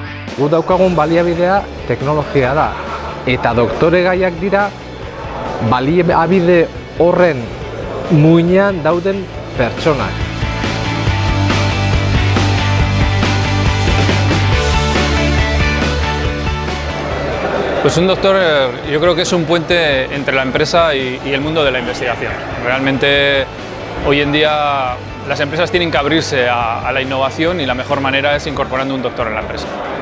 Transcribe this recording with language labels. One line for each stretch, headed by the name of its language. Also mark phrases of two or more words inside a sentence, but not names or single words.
Basque: Gu daukagun baliabidea teknologia da, eta doktore gaiak dira baliabide horren muinean dauden pertsonak.
Spanish: Pues un doctor yo creo que es un puente entre la empresa y el mundo de la investigación. Realmente hoy en día las empresas tienen que abrirse a la innovación y la mejor manera es incorporando un doctor en la empresa.